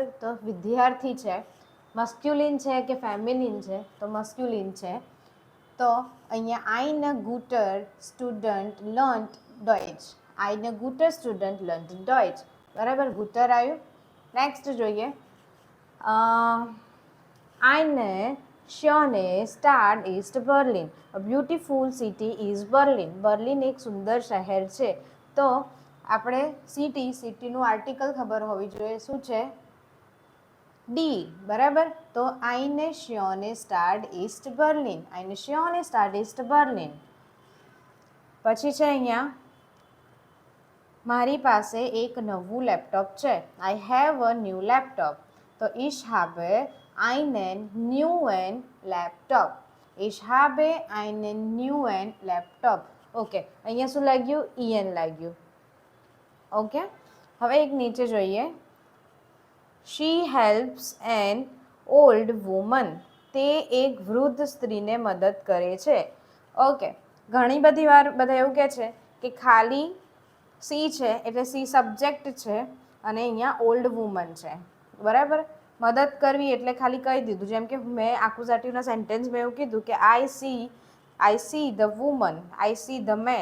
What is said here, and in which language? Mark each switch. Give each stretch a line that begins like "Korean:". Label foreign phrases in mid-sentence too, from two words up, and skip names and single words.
Gujarati: તો વિદ્યાર્થી છે, મસ્ક્યુલિન છે કે ફેમિનિન છે, તો મસ્ક્યુલિન છે. તો અહીંયા
German: Eine guter Student lernt Deutsch. Eine guter Student lernt Deutsch.
Gujarati: બરાબર. ગુટર આવ્યું. નેક્સ્ટ જોઈએ.
German: Eine schöne Stadt ist Berlin.
English: A beautiful city is Berlin.
Gujarati: બર્લિન એક સુંદર શહેર છે. તો આપણે સિટીનું આર્ટિકલ ખબર હોવી જોઈએ. શું છે? ડી. બરાબર.
German: તો eine schöne Stadt ist Berlin. eine schöne Stadt ist Berlin.
Gujarati: પછી છે અહીંયા મારી પાસે એક નવું લેપટોપ છે.
English: I have a new laptop.
German: તો ich habe einen neuen Laptop. Ich habe einen neuen Laptop.
Gujarati: ઓકે. અહીંયા શું લાગ્યું? en લાગ્યું. ઓકે. હવે એક નીચે જોઈએ.
English: She helps an old woman.
Gujarati: તે એક વૃદ્ધ સ્ત્રીને મદદ કરે છે. ઓકે. ઘણી બધી વાર બધા એવું કહે છે કે ખાલી સી છે એટલે
English: she subject
Gujarati: છે અને અહીંયા
English: old woman
Gujarati: છે. બરાબર. મદદ કરવી એટલે ખાલી કહી દીધું. જેમ કે મેં આક્યુઝેટિવના સેન્ટેન્સમાં એવું કીધું કે
English: I see the woman, I see the man.